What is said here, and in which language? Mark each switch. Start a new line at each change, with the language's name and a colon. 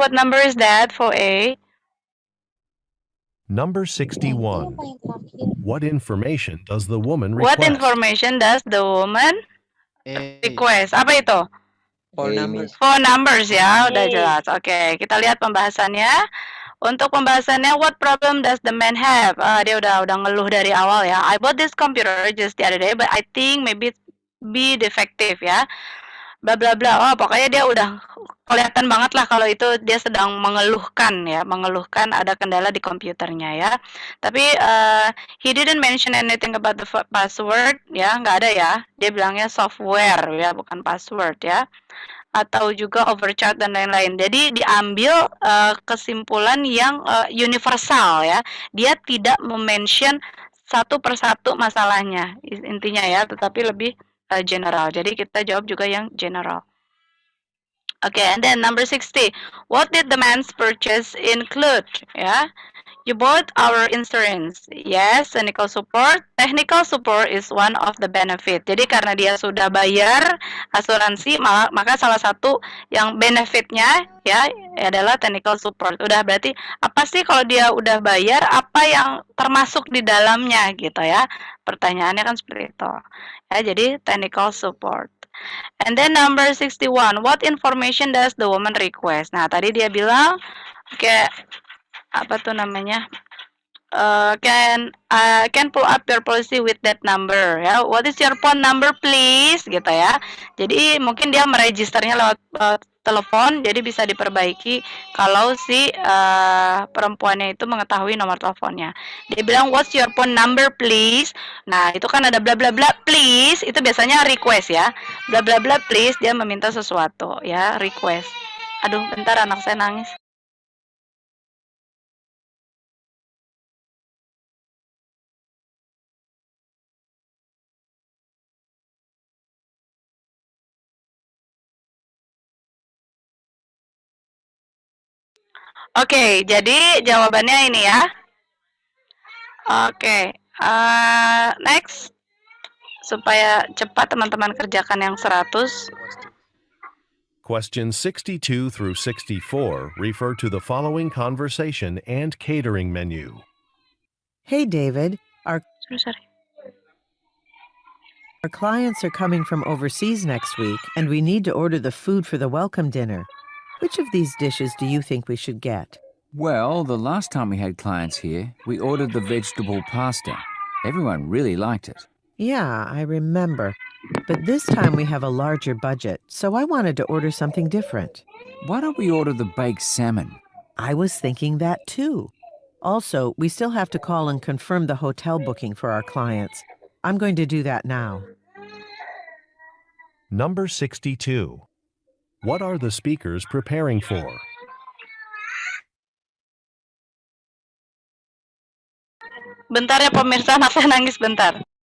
English: What number is that for A? Number 61. What information does the woman What request? information does the woman request?
Indonesian: Apa itu?
English: Phone numbers. Phone numbers
Indonesian: ya, udah jelas. Oke, kita lihat pembahasannya. Untuk pembahasannya,
English: what problem does the man have?
Indonesian: Dia udah ngeluh dari awal ya.
English: I bought this computer just the other day, but I think maybe be defective ya.
Indonesian: Bla bla bla. Oh, pokoknya dia udah kelihatan banget lah kalau itu dia sedang mengeluhkan ada kendala di komputernya ya.
English: Tapi he didn't mention anything about the password ya,
Indonesian: nggak ada ya. Dia bilangnya software ya, bukan password ya. Atau juga overcharge dan lain-lain. Jadi diambil kesimpulan yang universal ya. Dia tidak mention satu persatu masalahnya intinya ya, tetapi lebih general. Jadi kita jawab juga yang general.
English: Okay, and then number 60. What did the man's purchase include? Yeah, you bought our insurance. Yes, technical support. Technical support is one of the benefit.
Indonesian: Jadi karena dia sudah bayar asuransi, maka salah satu yang benefitnya ya adalah technical support. Udah berarti apa sih kalau dia udah bayar, apa yang termasuk di dalamnya gitu ya? Pertanyaannya kan seperti itu. Ya, jadi
English: technical support. And then number 61, what information does the woman request?
Indonesian: Nah, tadi dia bilang kayak apa tuh namanya?
English: Can pull up your policy with that number ya. What is your phone number please
Indonesian: gitu ya. Jadi mungkin dia meregisternya lewat telepon, jadi bisa diperbaiki kalau si perempuannya itu mengetahui nomor teleponnya. Dia bilang
English: what's your phone number please.
Indonesian: Nah, itu kan ada bla bla bla please, itu biasanya request ya. Bla bla bla please, dia meminta sesuatu ya, request. Aduh, bentar anak saya nangis. Oke, jadi jawabannya ini ya. Oke, next supaya cepat teman-teman kerjakan yang 100.
English: Questions 62 through 64 refer to the following conversation and catering menu. Hey, David. Sorry. Our clients are coming from overseas next week, and we need to order the food for the welcome dinner. Which of these dishes do you think we should get? Well, the last time we had clients here, we ordered the vegetable pasta. Everyone really liked it. Yeah, I remember. But this time we have a larger budget, so I wanted to order something different. Why don't we order the baked salmon? I was thinking that too. Also, we still have to call and confirm the hotel booking for our clients. I'm going to do that now. Number 62. What are the speakers preparing for?
Indonesian: Bentar ya pemirsa, anak saya nangis bentar.